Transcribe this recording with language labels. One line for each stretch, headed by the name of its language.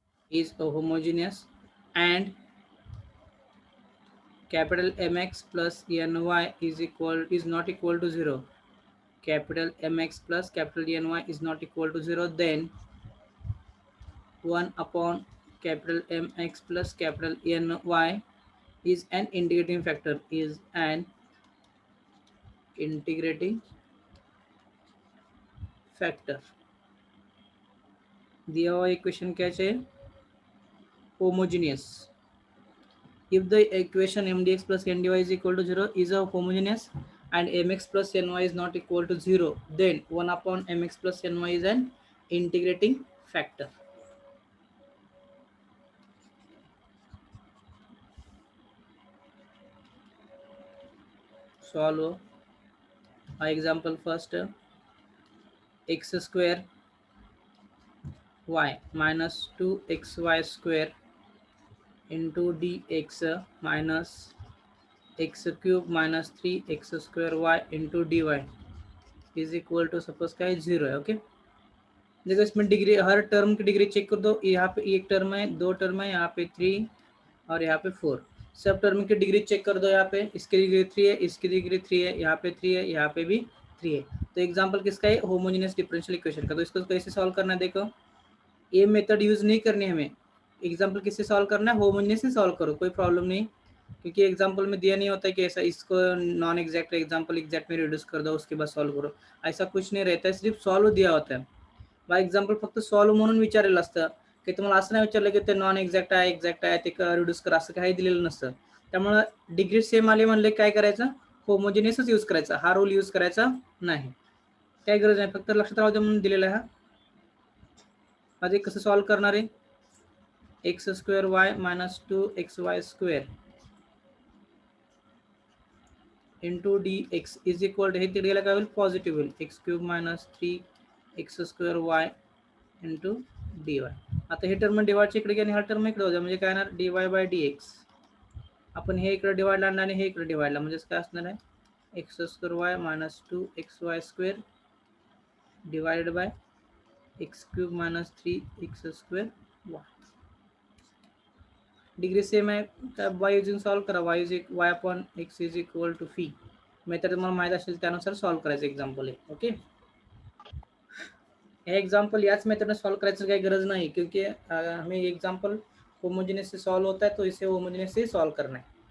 English: is a homogeneous, and capital Mx plus Ny is not equal to 0, capital Mx plus capital Ny is not equal to 0, then 1 upon capital Mx plus capital Ny is an integrating factor, is an integrating factor.
Hindi: दिया हुआ equation क्या चाहिए?
English: Homogeneous. If the equation mdx plus ndy is equal to 0 is a homogeneous and mx plus ny is not equal to 0, then 1 upon mx plus ny is an integrating factor. Solve example first. X square y minus 2xy square into dx minus x cube minus 3x square y into dy is equal to
Hindi: suppose क्या है 0 है. Okay, देखो इसमें degree, हर term की degree check कर दो. यहाँ पे एक टर्म है, दो टर्म है, यहाँ पे 3 और यहाँ पे 4. सब टर्म की डिग्री चेक कर दो. यहाँ पे इसकी डिग्री 3 है, इसकी डिग्री 3 है, यहाँ पे 3 है, यहाँ पे भी 3 है. तो एग्जांपल किसका है? होमोजेनियस डिफरेंशियल इक्वेशन का. तो इसको कैसे सॉल्व करना है? देखो, ये मेथड यूज नहीं करनी है हमें. एग्जाम्पल किससे सॉल्व करना है? होमोजेनियस से सॉल्व करो, कोई प्रॉब्लम नहीं. क्योंकि एग्जाम्पल में दिया नहीं होता है कि ऐसा इसको नॉन एग्जैक्ट एग्जाम्पल एग्जैक्ट में रिड्यूस कर दो उसके बाद सॉल्व करो. ऐसा कुछ नहीं रहता है, सिर्फ सॉल्व दिया होता है.
Marathi: बाय एक्झाम्पल फक्त सॉल्व म्हणून विचारलेलं असतं की तुम्हाला असं नाही विचारलं की ते नॉन एक्झॅक्ट आहे एक्झॅक्ट आहे ते रिड्यूस करा, असं काही दिलेलं नसतं. त्यामुळे डिग्री सेम आले म्हणले काय करायचं? होमोजेनियसच यूज करायचा, हा रूल यूज करायचा नाही. काही गरज नाही, फक्त लक्षात राहू दे म्हणून दिलेला आहे. हा आधी कसं सॉल्व करणार आहे?
English: x square y minus 2xy square into d x is equal to,
Marathi: हे तिकडे काय होईल? पॉझिटिव्ह होईल.
English: X cube minus 3x square y into d y.
Marathi: आता हे टर्म डिवाइडच्या इकडे आणि हा टर्म इकडे होता, म्हणजे काय येणार?
English: D y by d x.
Marathi: आपण हे इकडे डिवाइडला आणलं आणि हे इकडे डिवाइडला, म्हणजे काय असणार आहे?
English: X square y minus 2xy square divided by x cube minus 3x square y.
Marathi: Degree same आहे तर वाय युजिंग सॉल्व करा.
English: Y upon x is equal to phi.
Marathi: Method तुम्हाला माहीत असेल त्यानुसार सॉल्व करायचं एक्झाम्पल आहे.
Hindi: ओके,
Marathi: हे एग्जाम्पल याच मेथड में सॉल्व करायची काही गरज नाही,
Hindi: क्योंकि हमें एग्जाम्पल होमोजेनियस से सॉल्व होता है, तो इसे होमोजेनियस से सॉल्व करना है.